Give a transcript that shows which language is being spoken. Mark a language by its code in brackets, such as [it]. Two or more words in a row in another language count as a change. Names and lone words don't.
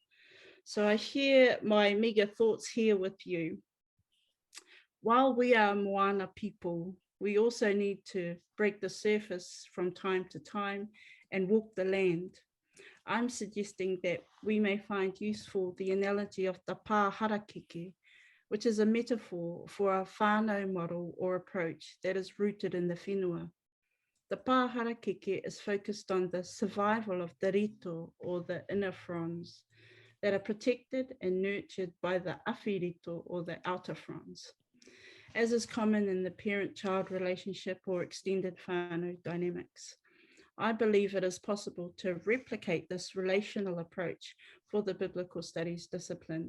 [en] So I share my meager thoughts here with you. While we are moana people, we also need to break the surface from time to time and walk the land. I'm suggesting that we may find useful the analogy of the [mi] pā harakeke, [en] which is a metaphor for a whānau model or approach that is rooted in the whenua. The [mi] pā harakeke [en] is focused on the survival of the rito or the inner fronds that are protected and nurtured by the awhirito or the outer fronds, as is common in the parent-child relationship or extended whānau dynamics. I believe it is possible to replicate this relational approach for the biblical studies discipline.